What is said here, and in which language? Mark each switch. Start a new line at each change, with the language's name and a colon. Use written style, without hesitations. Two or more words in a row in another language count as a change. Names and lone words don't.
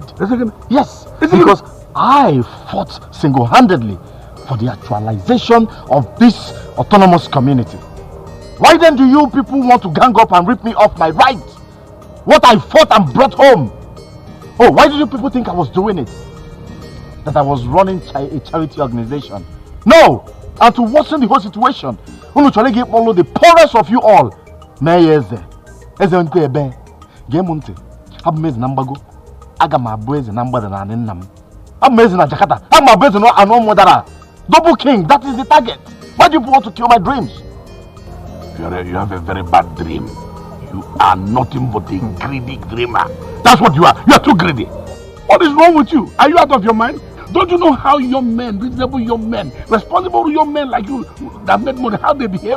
English: Yes, because I fought single-handedly for the actualization of this autonomous community. Why then do you people want to gang up and rip me off my rights? What I fought and brought home. Oh, why did you people think I was doing it? That I was running a charity organization? No! And to worsen the whole situation,
Igbo: unu chọrọ gị
English: follow the poorest of you all.
Igbo: Mee eze. Eze nke ebe. Gee m ntị. Abụ m eze na mgbago. Aga m abụ eze na mgbada na nna m. Abụ m eze na Jakarta. Aga m abụ eze na anụ mụdara.
English: Double king, that is the target. Why do you want to kill my dreams? You have a very bad dream. You are nothing but a greedy dreamer. That's what you are. You are too greedy. What is wrong with you? Are you out of your mind? Don't you know how young men, reasonable young men, responsible young men like you that make money, how they behave?